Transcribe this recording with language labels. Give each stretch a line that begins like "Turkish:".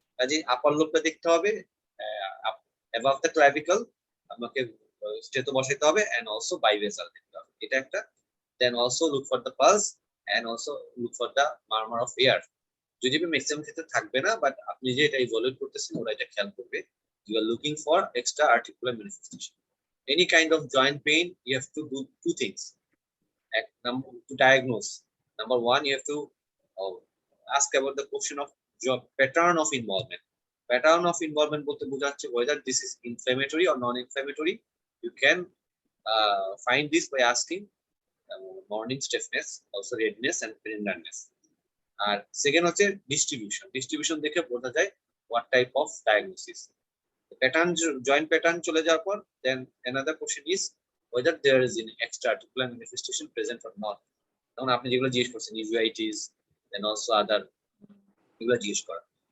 Bangla: কাজে আপার লোবটা দেখতে হবে,
English: above the clavicle
Bangla: আমাকে স্টেটো বসাইতে হবে, এন্ড অলসো বাইভেসাল দেখতে হবে। এটা একটা।
English: Then also look for the pulse and also look for the murmur of air.
Bangla: যদি ম্যাক্সিমাম ক্ষেত্রে থাকবে না, বাট আপনি যে এটা ইভালুয়েট করতেছেন ওরা এটা খেয়াল করবে।
English: You are looking for extra articular manifestation. Any kind of joint pain, you have to do 2 things to diagnose. Number 1, you have to ask about the question of pattern of involvement. Pattern of involvement
Bangla: বলতে বোঝাচ্ছে
English: whether this is inflammatory or non-inflammatory. You can find this by asking morning stiffness, also redness and tenderness.
Bangla: আর second হচ্ছে distribution দেখে বোঝা যায়
English: what type of diagnosis. The pattern, joint pattern
Bangla: চলে যাওয়ার পর
English: then another question is whether there is an extra articular manifestation present or not.
Bangla: তখন আপনি যেগুলো জিজ্ঞেস করছেন uveitis
English: then also other
Bangla: এগুলো জিজ্ঞেস করা।